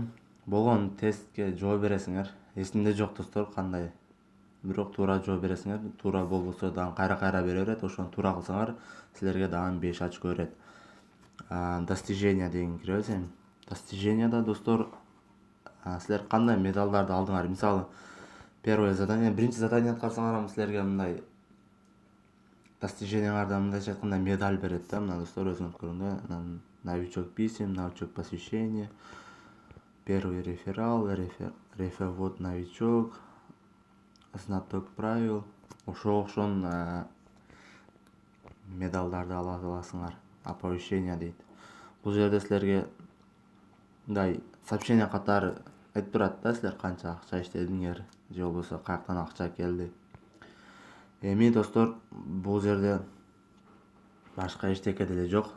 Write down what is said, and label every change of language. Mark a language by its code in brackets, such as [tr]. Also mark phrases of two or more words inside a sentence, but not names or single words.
[ky] Болгон тестке жооп бересиңер. Эсимде жок достор кандай. Бирок туура жооп бересиңер. Туура болбосо дагы кайра бере берет. Ошону туура кылсаңар силерге дагы 5 очко берет. Достижение деген киребиз эми. Достиженияда достор силер кандай медалдарды алдыңар? Мисалы, [ru] первое задание, [ky] биринчи задание аткарсаңар силерге мындай достижениялардан мындайча айтканда медаль берет да. Мына достор өзүңүз көрүңүздөр. [ru] Новичок писем, новичок посвящение, первый реферал, рефервод новичок, знаток правил. [ky] Ошон медалдарды ала аласыңар. Оповещение дейт. Бул жерде силерге мындай сообщение катары айтып турат да, силер канча акча иштедиңер же болбосо каяктан акча келди. Эми достор бул жерде башка эчтеке деле жок.